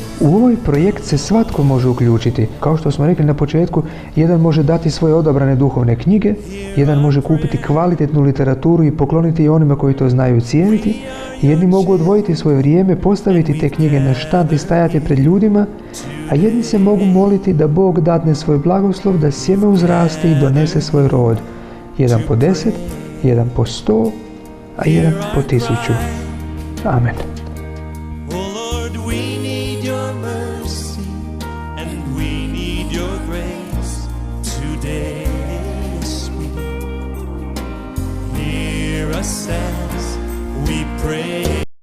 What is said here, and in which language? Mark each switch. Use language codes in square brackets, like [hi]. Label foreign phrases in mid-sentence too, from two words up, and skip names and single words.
[hr] U ovaj projekt se svatko može uključiti. Kao što smo rekli na početku, jedan može dati svoje odabrane duhovne knjige, jedan može kupiti kvalitetnu literaturu i pokloniti je onima koji to znaju cijeniti, jedni mogu odvojiti svoje vrijeme, postaviti te knjige na štand i stajati pred ljudima, a jedni se mogu moliti da Bog dadne svoj blagoslov da sjeme uzraste i donese svoj rod. Jedan po 10, jedan po 100, a jedan po 1000. Amen. [en] Oh Lord, we need your mercy, and we need your grace today. Sweet, hear us as we pray.